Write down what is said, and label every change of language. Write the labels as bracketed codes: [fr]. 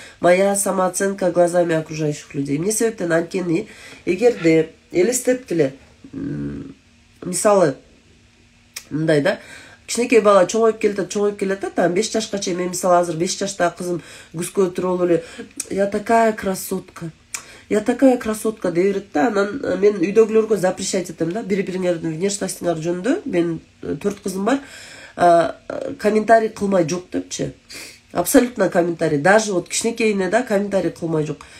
[ru] Моя самооценка глазами окружающих людей. [ky] Эмне себептен? Анткени эгерде элестептиле, мисалы мындай да, кичинекей бала чоңоюп келатат, там 5 жашка чейин, мен мисалы азыр 5 жаштагы кызым күзгө отуруп эле [ru] я такая красотка [ky] деп берет да. Анан мен үйдөгүлөргө запрещать этем да, бири-бириңердин внешностуңар жөнүндө, мен 4 кызым бар, комментарий кылмай жок депчи. Абсолютно комментарий, даже вот кичинекейине да комментарий кылмай жок.